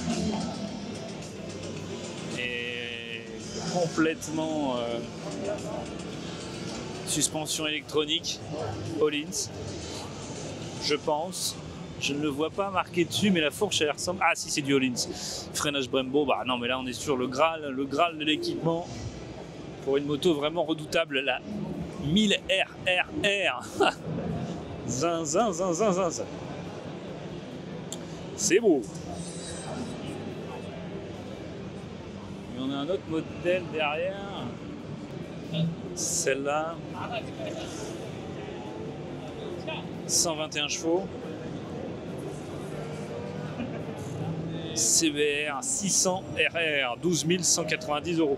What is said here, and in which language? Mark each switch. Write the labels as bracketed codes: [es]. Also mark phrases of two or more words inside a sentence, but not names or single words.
[fr] Et complètement suspension électronique All-ins, je pense. Je ne le vois pas marqué dessus, mais la fourche, elle ressemble. Ah si, c'est du All-ins. Freinage Brembo, bah non, mais là on est sur le Graal de l'équipement pour une moto vraiment redoutable, la 1000 RRR. Zin, zin, zin, zin, zin, zin. C'est beau. Et on a un autre modèle derrière. Celle-là. 121 chevaux. CBR 600 RR, 12 190 €.